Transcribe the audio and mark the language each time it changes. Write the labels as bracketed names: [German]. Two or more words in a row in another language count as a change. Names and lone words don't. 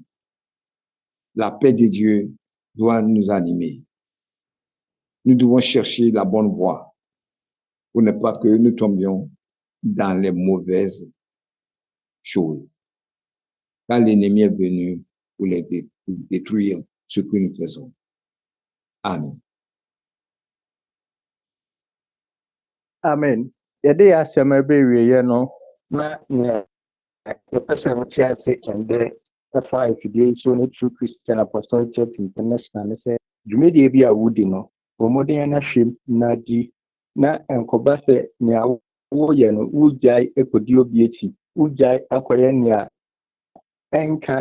[French] La paix de Dieu doit nous animer. Nous devons chercher la bonne voie pour ne pas que nous tombions dans les mauvaises choses. Car l'ennemi est venu pour détruire ce que nous faisons. Amen. Amen. [Akan] Yɛde asɛm ɛbɛwieɛ no na nea yɛpɛ sɛ wote ase ɛndɛ ɛfa afidie so ne True Christian Apostolic Church International ne sɛ dwumadie bi a wodi no bɔmmɔden na hwɛm na di na nkɔba sɛ nea woyɛ no wogyae akɔdi obi akyi wogyae akɔyɛ nea ɛnka